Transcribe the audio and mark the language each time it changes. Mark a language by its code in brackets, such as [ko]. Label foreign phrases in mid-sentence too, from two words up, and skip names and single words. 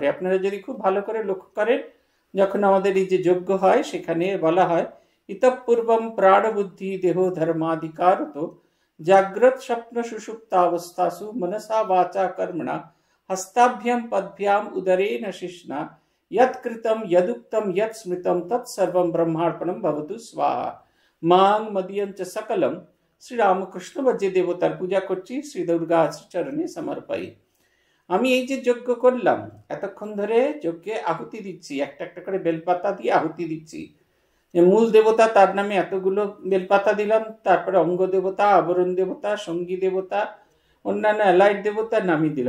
[bn] আপনারা যদি খুব ভালো করে লক্ষ্য করেন, যখন আমাদের এই যে যজ্ঞ হয় সেখানে বলা হয় [sa] ইতঃ পূর্বম প্রাণ বুদ্ধি দেহ ধর্মাধিকারত জাগ্রত স্বপ্ন সুষুপ্তাবস্থাসু মনসা বাচা কর্মণা হস্তাভ্যাম পদ্ভ্যাম উদরেণ শিষ্ণা यत् कृतं यदुक्तं यत् स्मृतं तत् सर्वं ब्रह्मार्पणं भवतु स्वाहा मां मदीयं च सकलम। [bn] শ্রী রামকৃষ্ণ বা যে দেবতার পূজা করছি, শ্রী দুর্গা চরণে সমর্পাই। আমি এই যে যজ্ঞ করলাম, এতক্ষণ ধরে যজ্ঞে আহুতি দিচ্ছি, একটা একটা করে বেলপাতা দিয়ে আহুতি দিচ্ছি। মূল দেবতা, তার নামে এতগুলো বেলপাতা দিলাম, তারপরে অঙ্গ দেবতা, আবরণ দেবতা, সঙ্গী দেবতা, অন্যান্য অ্যালাইড দেবতার নামই দিলাম।